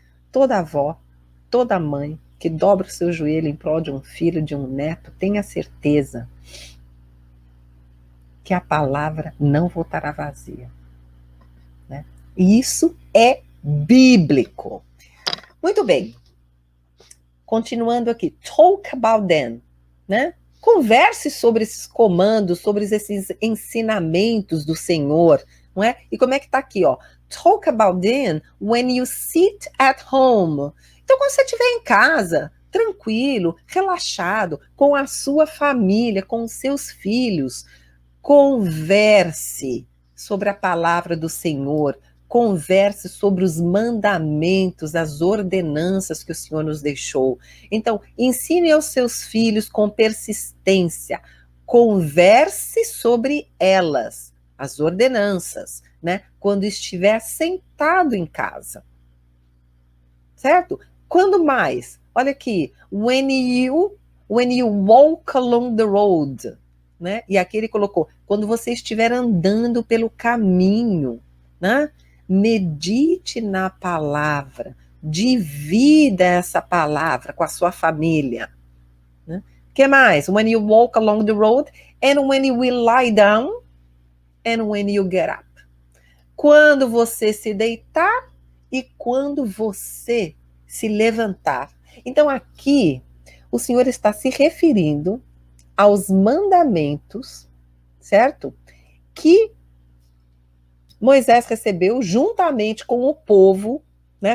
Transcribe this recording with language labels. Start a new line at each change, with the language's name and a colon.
Portuguese: Toda avó, toda mãe que dobra o seu joelho em prol de um filho, de um neto, tenha certeza que a palavra não voltará vazia, né? E isso é bíblico. Muito bem. Continuando aqui.
English: Talk about them, né?
Portuguese: Converse sobre esses comandos, sobre esses ensinamentos do Senhor, não é? E como é que tá aqui, ó?
English: Talk about them when you sit at home.
Portuguese: Então, quando você estiver em casa, tranquilo, relaxado, com a sua família, com os seus filhos, converse sobre a palavra do Senhor, converse sobre os mandamentos, as ordenanças que o Senhor nos deixou. Então, ensine aos seus filhos com persistência, converse sobre elas, as ordenanças, né? Quando estiver sentado em casa. Certo? Quando mais?
English: Olha aqui, when you walk along the road, né?
Portuguese: E aqui ele colocou, quando você estiver andando pelo caminho, né? Medite na palavra, divida essa palavra com a sua família. Né? Que mais?
English: When you walk along the road and when you will lie down and when you get up.
Portuguese: Quando você se deitar e quando você se levantar. Então aqui o Senhor está se referindo aos mandamentos, certo? Que Moisés recebeu juntamente com o povo, né?